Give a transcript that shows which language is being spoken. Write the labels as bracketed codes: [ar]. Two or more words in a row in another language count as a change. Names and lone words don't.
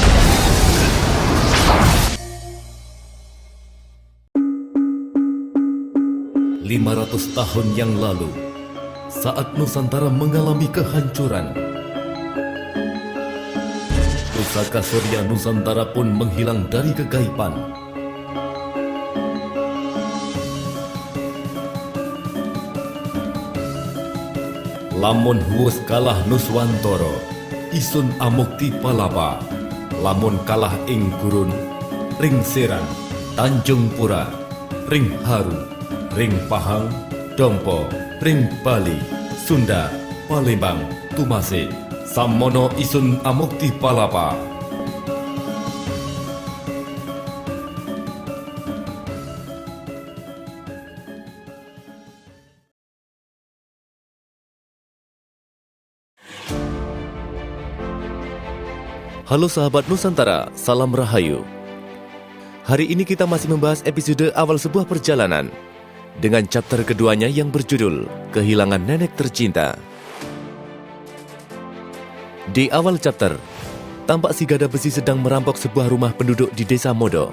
[id] Lima 500 tahun yang lalu, saat Nusantara mengalami kehancuran, pusaka Surya Nusantara pun menghilang dari kegaiban. [kaw] Lamun huwes kalah Nuswantara, isun amukti palapa. Lamun kalah ing gurun, ring Serang, Tanjung Pura, ring Haru, ring Pahang, Dompo, ring Bali, Sunda, Palembang, Tumase, Samono isun amukti palapa. [id] Halo sahabat Nusantara, salam rahayu. Hari ini kita masih membahas episode awal sebuah perjalanan dengan chapter keduanya yang berjudul Kehilangan Nenek Tercinta. Di awal chapter, tampak si gada besi sedang merampok sebuah rumah penduduk di desa Modo.